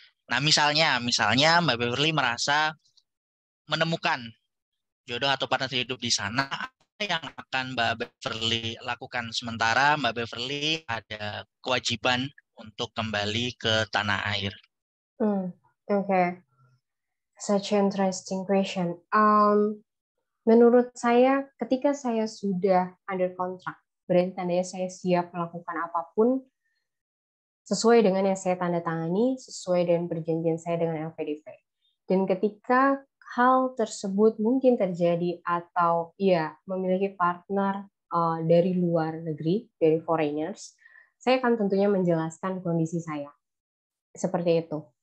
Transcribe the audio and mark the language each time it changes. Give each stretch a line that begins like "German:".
Indonesian: Nah, misalnya Mbak Beverly merasa menemukan jodoh atau partner hidup di sana, apa yang akan Mbak Beverly lakukan? Sementara Mbak Beverly ada kewajiban untuk kembali ke tanah air.
English: Okay. Such an interesting question.
Indonesian: Menurut saya, ketika saya sudah under kontrak, berarti tandanya saya siap melakukan apapun sesuai dengan yang saya tanda tangani, sesuai dengan perjanjian saya dengan LPDP. Dan ketika hal tersebut mungkin terjadi atau ya memiliki partner dari luar negeri, dari foreigners, saya akan tentunya menjelaskan kondisi saya. Seperti itu.